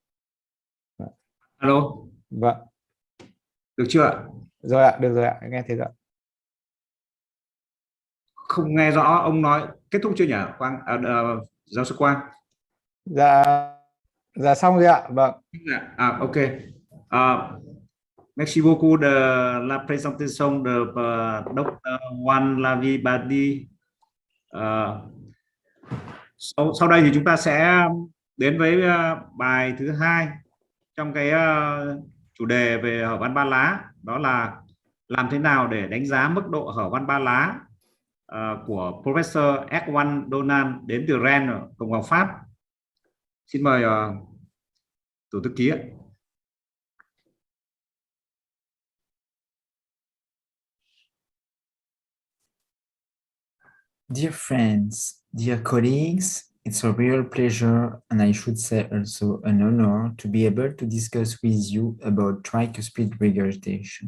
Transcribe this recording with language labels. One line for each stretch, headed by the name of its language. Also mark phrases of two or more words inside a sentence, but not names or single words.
Vietnamese: Alo. Vâng. Được chưa ạ? Rồi ạ, được rồi ạ, nghe thấy rồi. Không nghe rõ, ông nói kết thúc chưa nhỉ? Giáo sư Quang. Dạ xong rồi ạ, vâng. Ok.
French: Merci beaucoup de la présentation de Dr. Juan Lavie-Badi.
Vietnamese: Sau đây thì chúng ta sẽ đến với bài thứ hai trong cái chủ đề về hở van ba lá, đó là làm thế nào để đánh giá mức độ hở van ba lá của Professor Erwan Donald đến từ Rennes, Cộng hòa Pháp. Xin mời tổ thư ký ạ.
English: Dear friends, dear colleagues, it's a real pleasure, and I should say also an honor, to be able to discuss with you about tricuspid regurgitation.